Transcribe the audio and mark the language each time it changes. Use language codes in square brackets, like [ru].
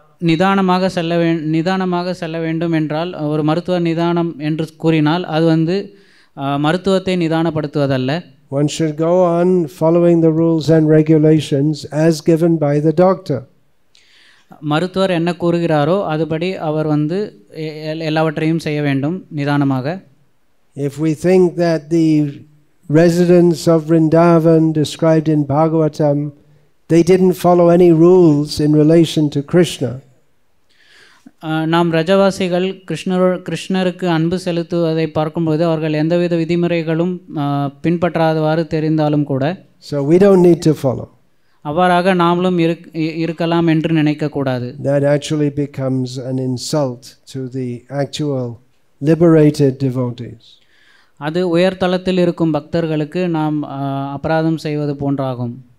[ta] நிதானமாக செல்ல வேண்டும் என்றால் ஒரு மருத்துவர் நிதானம் என்று கூறினால் அது வந்து மருத்துவத்தை நிதானப்படுத்துவதல்ல. [en] One should go on following the rules and regulations as given by the doctor. [ta] மருத்துவர் என்ன கூறுகிறாரோ அதுபடி அவர் வந்து எல்லாவற்றையும் செய்ய வேண்டும் நிதானமாக. [en] If we think that the residents of Vrindavan described in Bhagavatam, they didn't follow any rules in relation to Krishna. [ta] நாம் ரஜவாசிகள் கிருஷ்ணருக்கு அன்பு செலுத்துவதை பார்க்கும்போது அவர்கள் எந்தவித விதிமுறைகளும் பின்பற்றாதவாறு தெரிந்தாலும் கூட [en] So we don't need to follow. [ta] அவ்வாறாக நாமளும் இருக்கலாம் என்று நினைக்கக்கூடாது. [en] That actually becomes an insult to the actual liberated devotees. [ta] அது உயர்தளத்தில் இருக்கும் பக்தர்களுக்கு நாம் அபராதம் செய்வது போன்றாகும்.